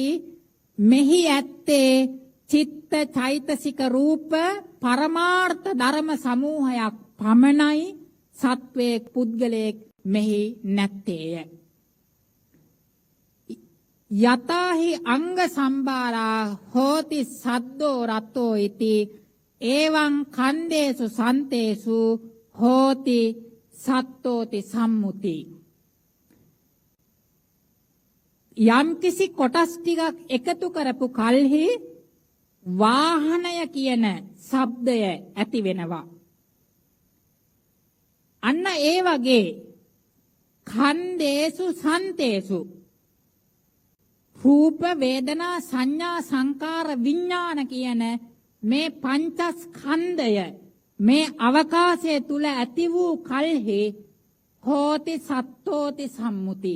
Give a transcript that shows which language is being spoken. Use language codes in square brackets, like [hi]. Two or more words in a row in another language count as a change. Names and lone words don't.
[si] මෙහි ඇත්තේ චිත්ත චෛතසික රූප පරමාර්ථ ධර්ම සමූහයක් පමණයි. සත්වයේ පුද්ගලයෙක් මෙහි නැත්තේය. [pi] යතාහි අංග සම්බාරා හෝති සද්දෝ රතෝ ඉති එවං කන්දේසු සන්තේසු හෝති සත්තෝති සම්මුති. [si] යම්කිසි කොටස් ටිකක් එකතු කරපු කල්හි වාහනය කියන ශබ්දය ඇති වෙනවා. අන්න ඒ වගේ [pi] කන්දේසු සන්තේසු [si] රූප වේදනා සංඥා සංකාර විඥාන කියන මේ පංචස්කන්ධය මේ අවකාශය තුල ඇති වූ කල්හි [pi] හෝති සත්තෝති සම්මුති.